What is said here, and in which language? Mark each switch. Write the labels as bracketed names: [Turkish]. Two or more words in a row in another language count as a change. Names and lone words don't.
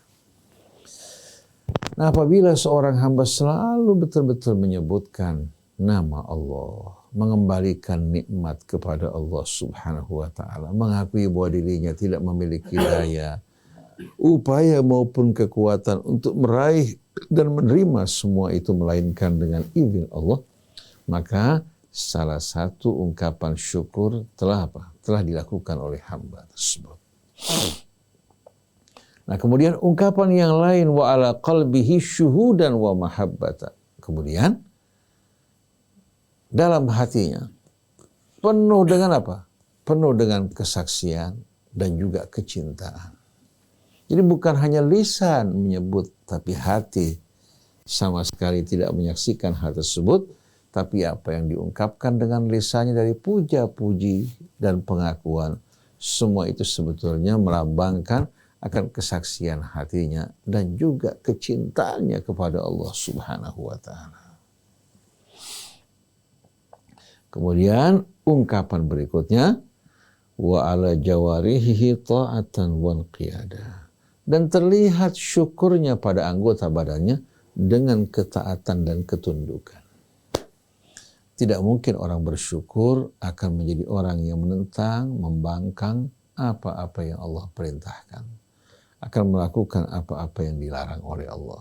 [Indonesian] Nah, apabila seorang hamba selalu betul-betul menyebutkan nama Allah, mengembalikan nikmat kepada Allah [Arabic] سبحانه وتعالى, [Indonesian] mengakui bahwa dirinya tidak memiliki daya, upaya maupun kekuatan untuk meraih dan menerima semua itu melainkan dengan izin Allah, Maka salah satu ungkapan syukur telah apa? Telah dilakukan oleh hamba tersebut. Nah, kemudian ungkapan yang lain, [Arabic] وعلى قلبه شهودا ومحبة. [Indonesian] Kemudian dalam hatinya penuh dengan apa? Penuh dengan kesaksian dan juga kecintaan. Jadi bukan hanya lisan menyebut, tapi hati sama sekali tidak menyaksikan hal tersebut, tapi apa yang diungkapkan dengan lisannya dari puja-puji dan pengakuan, semua itu sebetulnya melambangkan akan kesaksian hatinya dan juga kecintaannya kepada Allah [Arabic] سبحانه وتعالى. [Indonesian] Kemudian ungkapan berikutnya, [Arabic] وعلى جوارحه طاعة وانقيادا. [Indonesian] Dan terlihat syukurnya pada anggota badannya dengan ketaatan dan ketundukan. Tidak mungkin orang bersyukur akan menjadi orang yang menentang, membangkang apa-apa yang Allah perintahkan. Akan melakukan apa-apa yang dilarang oleh Allah.